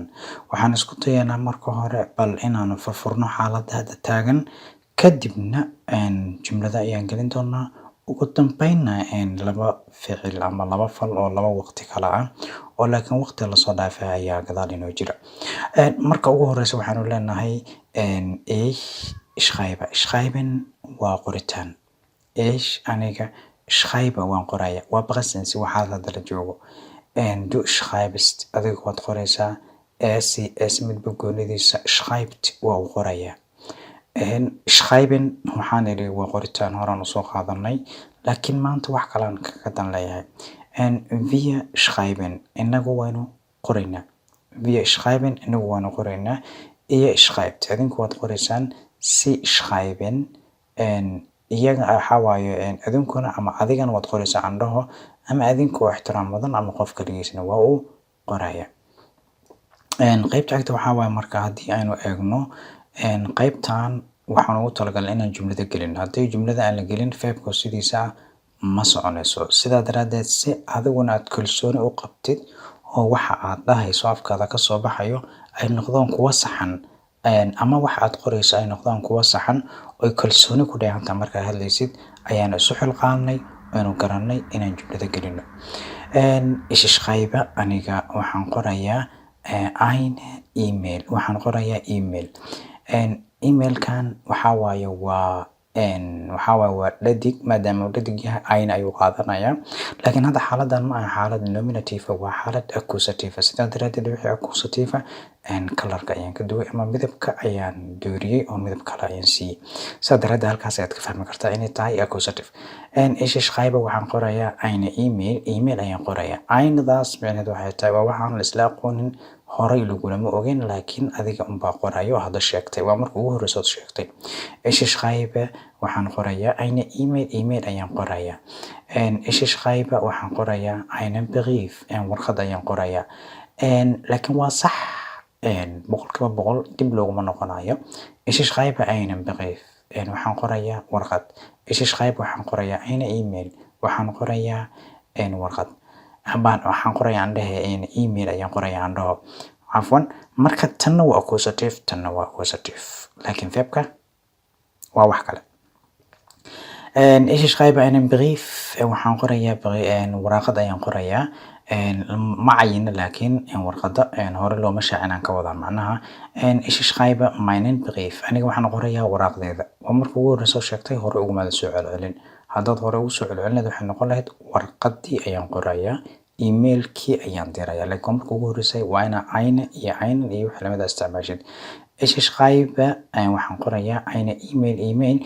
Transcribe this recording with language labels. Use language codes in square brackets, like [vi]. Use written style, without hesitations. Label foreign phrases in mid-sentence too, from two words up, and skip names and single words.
[so] Waxaan isku dayaynaa marka hore bal inaanu furfurno xaaladda hadda taagan, kadibna jumlada ayaan gelin doonaa. Ugu dambeynna laba ficil ama laba fal oo laba waqti kala ah oo laakiin waqti la soo dhaafay ayaa gadaal inoo jira. Marka ugu horeysa waxaanu leenahay [de] ich schreibe. [so] Schreiben waa qoritaan. Ich aniga schreibe waan qoraya. Waa presence waxaa hadda la joogo. [de] Du schreibst [so] adiga waad qoraysaa. Es midba goonidiisa schreibt waa u qoraya. Schreiben waxaan idhi waa qoritaan horaan usoo qaadanay, laakiin maanta wax kalaan kaga dan leeyahay. [de] Wir schreiben [so] inagu waynu qoraynaa. [de] Wir schreiben [so] inagu waynu qoraynaa. [de] Ihr schreibt [so] adinku waad qoraysaan. [de] Sie schreiben [so] iyaga waxaa waaye adinkuna ama adigana waad qoraysaa andhaho, ama adinku oo ixtiraam mudan ama qof kaligiisna waa uu qoraya. Qaybta xigta waxaa waaye marka haddii aynu eegno qaybtan waxaan ugu talagalnay inaan jumlada gelin. Haddii jumlada aan la gelin feebka sidiisa ma soconayso. Sidaa daraaddeed si adiguna aad kalsooni u qabtid oo waxa aad dhahayso afkaada ka soo baxayo ay noqdaan kuwa saxan, ama waxa aad qorayso ay noqdaan kuwa saxan oo kalsooni ku dheehanta markaa hadlaysid, ayaan isu xilqaanay aynu garanay inaan jumlada gelino. [de] Ich schreibe [so] aniga waxaan qorayaa [de] eine email. [so] Waxaan qorayaa email. Emailkan waxaa waaye waa dhadig, maadaama uu dhadig yahay ayna ayuu qaadanayaa. Laakiin hadda xaaladan ma aha xaalad nominative, waa xaalad accusative. Sidaa daraaddeed wixii accusative colorka ayaan ka duway ama midabka ayaan dooriyay oo midab kale ayaan siiyay. Sidaa daraaddeed halkaas ayaad ka fahmi kartaa inay tahay accusative. [de] Ich schreibe [so] waxaan qorayaa [de] eine email. [so] Email ayaan qorayaa. Aynadaas micnaheedu waxay tahay waa waxaan la isla aqoonin, horay lagulama ogeyn, laakiin adiga unbaa qorayo oo hadda sheegtay. Waa marka ugu horeysa ood sheegtay. [de] Ich schreibe [so] waxaan qorayaa [de] eine email. [so] Email ayaan qorayaa. [de] Ich schreibe [so] waxaan qorayaa [de] einen Brief. [so] Warqad ayaan qorayaa. Laakiin waa sax 100% dib looguma noqonayo. [de] Ich schreibe einen Brief. [so] Waxaan qorayaa warqad. [de] Ich schreibe [so] waxaan qorayaa [de] eine email. [so] Waxaan qorayaa warqad. Waxaan qorayaa andhahe email ayaan qorayaa andhaho. Cafwan, marka tanna waa accusative, tanna waa accusative. Laakiin feebka waa wax kale. [de] Ich schreibe einen Brief. [so] Waxaan qorayaa warqad ayaan qorayaa. Ma cayina laakiin warqada hore looma shaacinaan ka wadaa macnaha. [de] Ich schreibe meinen Brief. [so] Aniga waxaan qorayaa waraqdeeda. Waa marka ugu horeysa sheegtay, hore uguma soo celcelin. Haddaad hore ugu soo celcelinayd waxay noqon lahayd warqadii ayaan qorayaa, emailkii ayaan dirayaa. Laakiin marka ugu horeysay waa ina eine iyo einen iyo wixii lamida isticmaashid. [de] Ich schreibe [so] waxaan qorayaa [de] eine email.